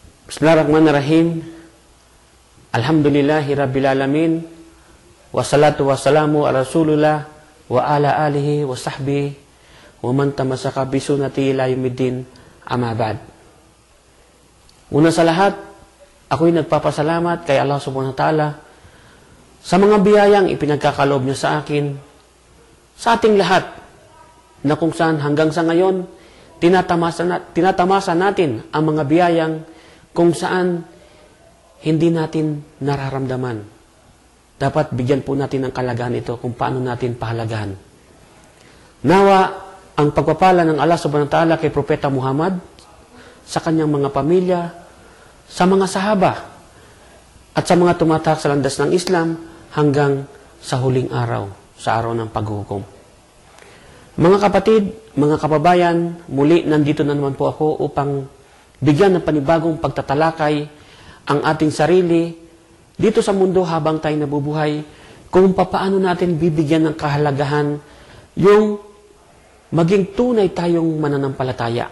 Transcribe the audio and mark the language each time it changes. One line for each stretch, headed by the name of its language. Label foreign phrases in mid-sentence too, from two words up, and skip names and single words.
Arabic: بسم الله الرحمن الرحيم. الحمد لله رب العالمين. والصلاة والسلام على رسول الله وعلى آله وصحبه ومن تمسك بسنته إلى يوم الدين، أما بعد.
Filipino: Una sa lahat, ako'y nagpapasalamat kay Allah
Arabic: سبحانه وتعالى
Filipino: sa mga biyayang ipinagkakaloob niya sa akin, sa ating lahat, na kung saan hanggang sa ngayon, tinatamasa natin ang mga biyayang kung saan hindi natin nararamdaman. Dapat bigyan po natin ng kalagahan ito kung paano natin pahalagahan. Nawa ang pagpapala ng Allah
Arabic: سبحانه وتعالى
Filipino: kay Propeta Muhammad, sa kanyang mga pamilya, sa mga sahaba, at sa mga tumatak sa landas ng Islam hanggang sa huling araw, sa araw ng paghuhukom. Mga kapatid, mga kababayan, muli nandito na naman po ako upang bigyan ng panibagong pagtatalakay ang ating sarili dito sa mundo habang tayo nabubuhay, kung papaano natin bibigyan ng kahalagahan yung maging tunay tayong mananampalataya.